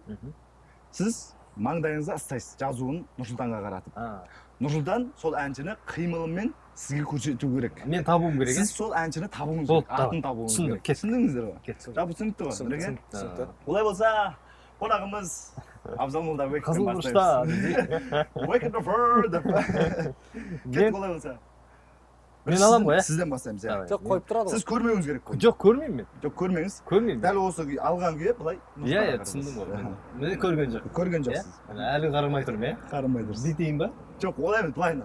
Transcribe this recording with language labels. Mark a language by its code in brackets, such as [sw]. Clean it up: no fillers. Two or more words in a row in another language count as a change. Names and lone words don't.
[kk] Сіз маңдайыңызды ыстайсыз, жазуын Нұрсұлтанға қаратып. Нұрсұлтан сол әншіні қимылымен сізге көрсету керек. Мен табуым керек. Сіз сол әншіні табуыңыз керек, атын табуыңыз керек. Түсіндіңіздер ғой? Жалпы түсінікті ғой, Дүреке? Түсінікті. Олай болса, қонағымыз Абзал Молдабековтен Қызыл бастаймыз. [en] Wake the bird [kk] деп. Кеттік, олай болса. Мен алам ғой, Сізден бастаймыз. Жоқ, қойып тұрады ғой. Сіз көрмеуіңіз керек қой. Жоқ, көрмеймін мен. Жоқ, көрмеңіз. Көрмеймін. Дәл осы алған күйі былай. Иә, түсіндім ғой. Мен көрген жоқ. Көрген жоқсыз. Әлі қарамай тұрмын, иә? Қарамай тұрсыз. Бүйтейін ба? Жоқ, олай емес, былайынан.